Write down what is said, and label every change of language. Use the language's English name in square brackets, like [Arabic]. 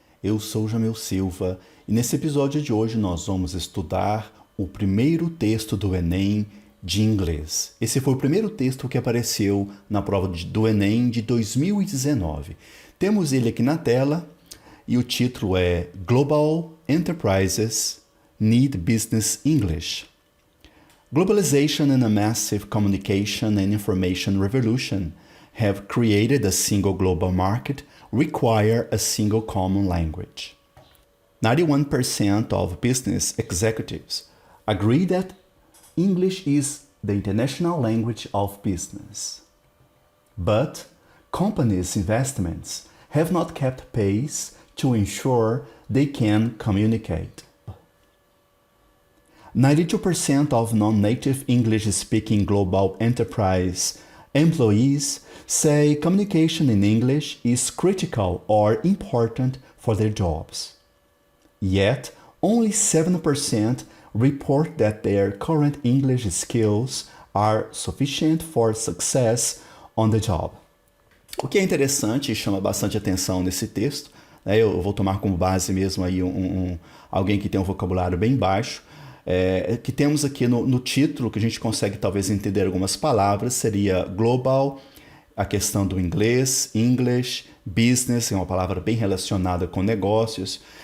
[Portuguese] Eu sou Jamil Silva e nesse episódio de hoje nós vamos estudar o primeiro texto do Enem de inglês. Esse foi o primeiro texto que apareceu na prova do Enem de 2019. Temos ele aqui na tela e o título é [English] Global Enterprises Need Business English. Globalization and a massive communication and information revolution have created a single global market require a single common language. 91% of business executives agree that English is the international language of business. But companies' investments have not kept pace to ensure they can communicate. 92% of non-native English-speaking global enterprise employees say communication in English is critical or important for their jobs. Yet, only 7% report that their current English skills are sufficient for success on the job. [Portuguese] O que é interessante e chama bastante atenção nesse texto, né, eu vou tomar como base mesmo aí alguém que tem um vocabulário bem baixo, que temos aqui no título, que a gente consegue talvez entender algumas palavras, seria global, a questão do inglês, English, business, é uma palavra bem relacionada com negócios.